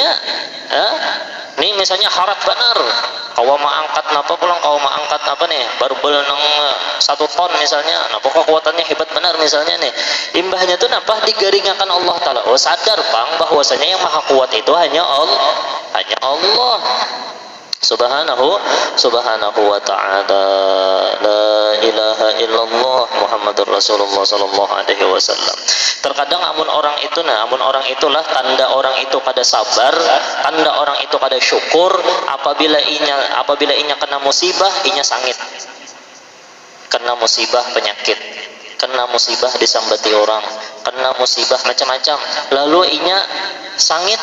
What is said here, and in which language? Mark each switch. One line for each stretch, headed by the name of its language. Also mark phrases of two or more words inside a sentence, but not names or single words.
Banjar: Nih misalnya harap benar kawa angkat napa pulang, kawa angkat apa nih barbel nang 1 ton misalnya, napa kekuatannya hebat benar misalnya nih, imbahnya tuh napa digaringakan Allah Ta'ala. Oh sadar bang bahwasanya yang maha kuat itu hanya Allah
Arabic: سبحانه وتعالى. لا إله إلا الله محمد رسول الله صلى الله عليه وسلم.
Banjar: Terkadang amun orang itulah tanda orang itu kada sabar, tanda orang itu kada syukur apabila inya kena musibah, inya sangit. Kena musibah penyakit, kena musibah disambati orang, kena musibah macam-macam, lalu inya sangit.